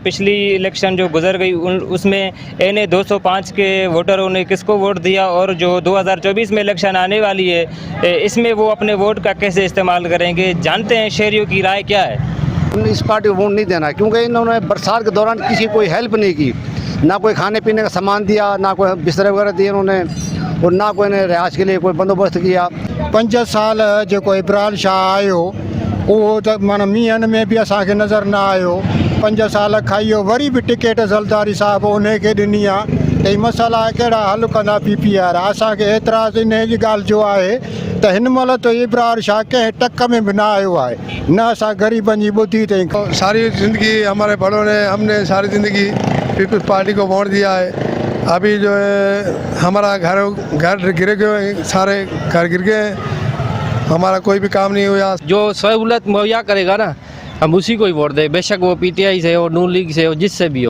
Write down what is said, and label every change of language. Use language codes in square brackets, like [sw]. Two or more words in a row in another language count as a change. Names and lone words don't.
[ur] پچھلی الیکشن جو گزر گئی اس میں NA 205 کے ووٹروں نے کس کو ووٹ دیا اور جو 2024 میں الیکشن آنے والی ہے اس میں وہ اپنے ووٹ کا کیسے استعمال کریں گے، جانتے ہیں شہریوں کی رائے کیا ہے. اس پارٹی کو ووٹ نہیں دینا کیونکہ انہوں نے برسات کے دوران کسی کوئی ہیلپ نہیں کی، نہ کوئی کھانے پینے کا سامان دیا، نہ کوئی بستر وغیرہ دیے انہوں نے اور نہ کوئی نے رہائش کے لیے کوئی بندوبست کیا. [sd] 5 साल जो इब्राहिम शाह आयो वो तो माना मीहन में भी असांखे नज़र न आयो। 5 साल खाइयो वरी भी टिकट ज़लदारी साहब उन्हें के ॾिनी आहे त मसाला कहिड़ा हल कंदा PPR। असांखे एतिराज़ इन जी ॻाल्हि जो आहे त हिन महिल तो इब्राहिम शाह कंहिं टक में भी न आयो आहे, न असां ग़रीबनि जी ॿुधी अथई। [ur] ساری زندگی ہمارے بڑوں نے ہم نے ساری زندگی پیپلز پارٹی کو ووٹ دیا ہے. ابھی جو ہے ہمارا گھر گر گئے، سارے گھر گر گئے، ہمارا کوئی بھی کام نہیں ہوا. جو سہولت مہیا کرے گا نا ہم اسی کو ہی ووٹ دیں، بےشک وہ PTI سے ہو، نون لیگ سے ہو، جس سے بھی ہو.